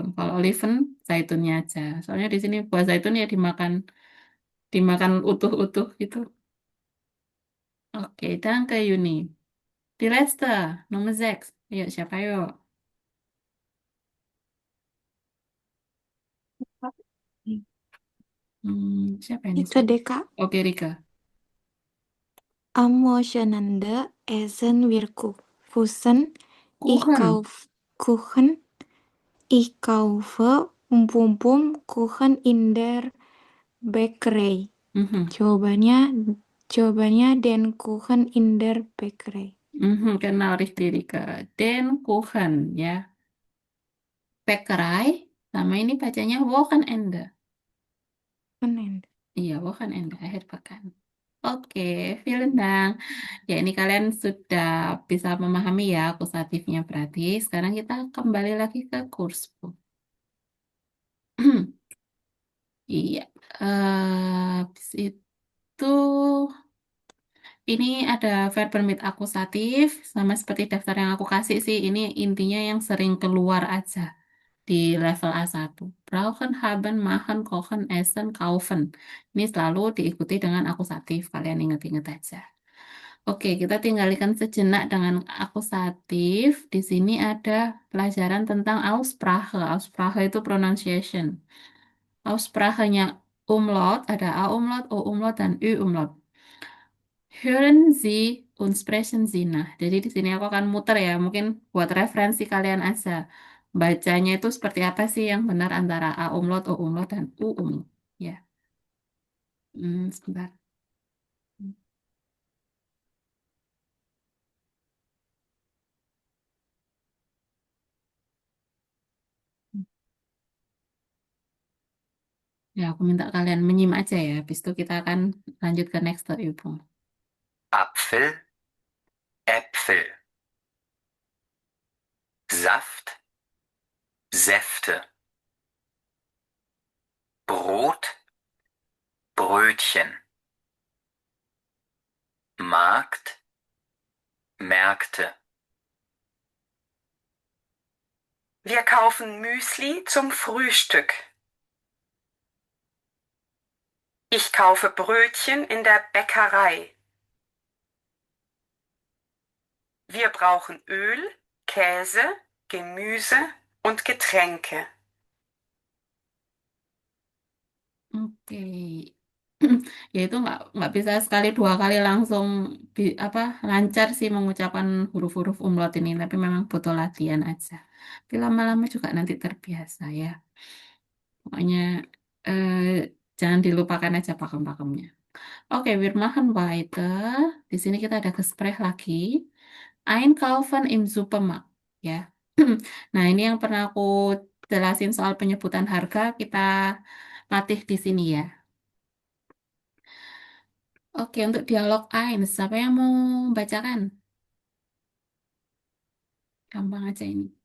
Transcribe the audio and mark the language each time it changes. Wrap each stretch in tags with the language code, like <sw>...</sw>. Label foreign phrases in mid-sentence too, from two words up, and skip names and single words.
<id>Kalau oliven, zaitunnya aja. Soalnya di sini buah zaitun ya dimakan utuh-utuh gitu. Oke, dan ke Yuni. Di Leicester, nomor 6. Ayo, siapa yuk? Siapa ini? Itu deh, Kak. Oke, Rika.</id> <de>Emotionende essen wir Kuchen. Ich Kuchen. Kuchen. Ich kaufe Kuchen in der Bäckerei. Mhm. Jawabannya den Kuchen in der Bäckerei. Genau, richtig, Rika. Den Kuchen, ya. Bäckerei,</de> <id>sama ini bacanya Wochenende.</id> <de>Kuchen.</de> <id>Iya, Wochenende, akhir pekan. Oke,</id> <de>vielen Dank.</de> <id>Ya, ini kalian sudah bisa memahami ya akusatifnya berarti. Sekarang kita kembali lagi ke kursku. Iya, habis itu ini ada verb bermit akusatif, sama seperti daftar yang aku kasih sih. Ini intinya yang sering keluar aja di level A1.</id> <de>Brauchen, haben, machen, kochen, essen, kaufen.</de> <id>Ini selalu diikuti dengan akusatif. Kalian ingat-ingat aja. Oke, kita tinggalkan sejenak dengan akusatif. Di sini ada pelajaran tentang Aussprache. Aussprache itu pronunciation. Aussprache-nya umlaut, ada A umlaut, O umlaut, dan Ü umlaut.</id> <de>Hören Sie und sprechen Sie nach.</de> <id>Jadi di sini aku akan muter ya, mungkin buat referensi kalian aja. Bacanya itu seperti apa sih yang benar antara A umlaut, O umlaut, dan U umlaut. Ya, sebentar. Ya, aku minta kalian menyimak aja ya. Habis itu kita akan lanjut ke next Übung.</id> <de>Apfel, Äpfel, Saft, Säfte, Brot, Brötchen, Markt, Märkte. Wir kaufen Müsli zum Frühstück. Ich kaufe Brötchen in der Bäckerei. Wir brauchen Öl, Käse, Gemüse und Getränke.</de> <id>Oke. Ya itu nggak bisa sekali dua kali langsung apa lancar sih mengucapkan huruf-huruf umlaut ini, tapi memang butuh latihan aja. Tapi lama-lama juga nanti terbiasa ya. Pokoknya eh, jangan dilupakan aja pakem-pakemnya. Oke,</id> <de>wir machen weiter.</de> <id>Di sini kita ada Gespräch lagi.</id> <de>Einkaufen im Supermarkt,</de> <id>ya. Nah, ini yang pernah aku jelasin soal penyebutan harga, kita latih di sini ya. Oke, untuk dialog Ain, siapa yang mau bacakan? Gampang aja ini.</id>